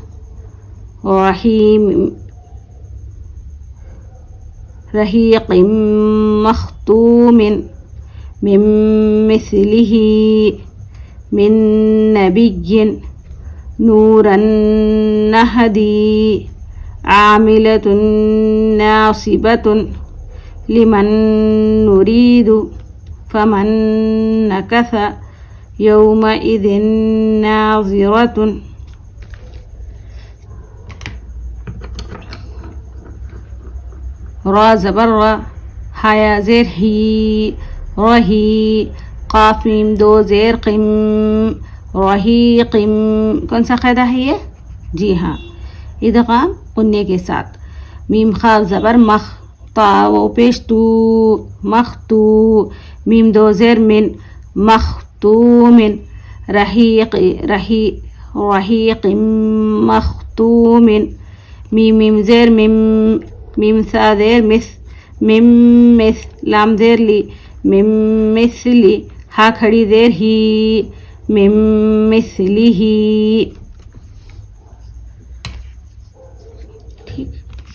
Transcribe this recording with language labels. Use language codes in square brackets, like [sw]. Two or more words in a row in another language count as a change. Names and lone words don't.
[ar] رحیق مختوم من مثلہ من نبی نورا نہدی عاملۃ ناصبۃ لمن نرید فمن نکث یومئذ ناظرۃ. [ur] را زبر را، حیا زیر ہی، رہی، قاف میم دو زیر قم، رحیقم. کون سا قاعدہ ہے یہ؟ جی ہاں، ادغام غنّے کے ساتھ. میم خاء زبر مخ، تا و پیش تو، مختو، میم دو زیر من، مختوم، [ar] رحیق رحیق مختوم، [ur] میم زیر مم، میم ثا زیر مس، مس لام زیر لی، مثلی، ہا کھڑی زیر ہی، مثلی ہی. ٹھیک.